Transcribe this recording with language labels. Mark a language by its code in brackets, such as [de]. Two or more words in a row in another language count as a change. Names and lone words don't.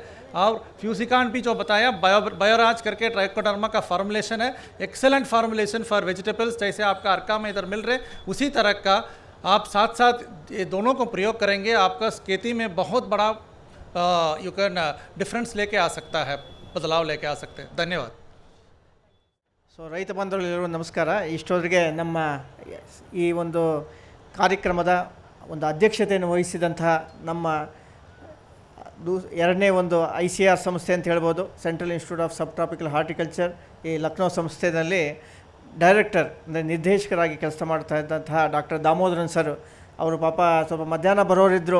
[hi] और फ्यूसिकांट भी जो बताया, बायोराज करके ट्राइकोडर्मा का फार्मुलेशन है, [en] excellent formulation for vegetables, [hi] जैसे आपका अर्का में इधर मिल रहे, उसी तरह का आप साथ साथ ये दोनों को प्रयोग करेंगे, आपका खेती में बहुत बड़ा [en] you can difference [hi] लेके आ सकता है, बदलाव लेके आ सकते हैं। धन्यवाद। [kn] ಸೊ ರೈತ ಬಾಂಧವರೆಲ್ಲರಿಗೂ ನಮಸ್ಕಾರ. ಇಷ್ಟೊತ್ತಿಗೆ ನಮ್ಮ ಈ ಒಂದು ಕಾರ್ಯಕ್ರಮದ ಒಂದು ಅಧ್ಯಕ್ಷತೆಯನ್ನು ವಹಿಸಿದಂತಹ ನಮ್ಮ ಎರಡನೇ ಒಂದು ICR ಸಂಸ್ಥೆ ಅಂತ ಹೇಳ್ಬೋದು, ಸೆಂಟ್ರಲ್ ಇನ್ಸ್ಟಿಟ್ಯೂಟ್ ಆಫ್ ಸಬ್ ಟ್ರಾಪಿಕಲ್ ಹಾರ್ಟಿಕಲ್ಚರ್, ಈ ಲಕ್ನೋ ಸಂಸ್ಥೆಯಲ್ಲಿ ಡೈರೆಕ್ಟರ್ ಅಂದರೆ ನಿರ್ದೇಶಕರಾಗಿ ಕೆಲಸ ಮಾಡ್ತಾ ಇದ್ದಂತಹ ಡಾಕ್ಟರ್ ದಾಮೋದರನ್ ಸರ್ ಅವರು ಪಾಪ ಸ್ವಲ್ಪ ಮಧ್ಯಾಹ್ನ ಬರೋರಿದ್ದರು.